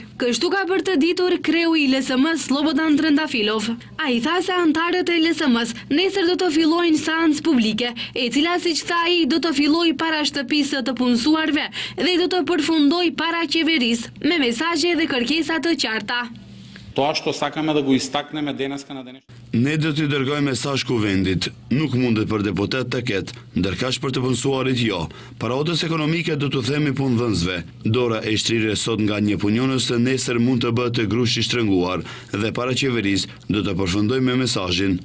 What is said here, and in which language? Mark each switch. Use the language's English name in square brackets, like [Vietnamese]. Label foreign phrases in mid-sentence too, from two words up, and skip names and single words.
[Albanian] Kështu ka për të ditur kreu i LSM-s Slobodan Trendafilov. Ai tha se anëtarët e LSM-s nesër do të fillojnë seancë publike, e cila siç tha ai do të fillojë para shtëpisë të punësuarve dhe do të përfundojë para qeverisë me mesazhe dhe kërkesa të qarta. [Macedonian] Тоа што сакаме да го истакнеме денеска на денешниот. [Albanian] Ne do t'i dërgojmë mesazh kuvendit. Nuk mundet për deputet të ketë, ndërkaq për të punësuarit jo. Paradës ekonomike do t'u themi punëdhënësve. Dora e shtrirë sot nga një punionës se nesër mund të bëhet të grushi shtrënguar dhe para qeverisë do të përfundojmë me mesazhin.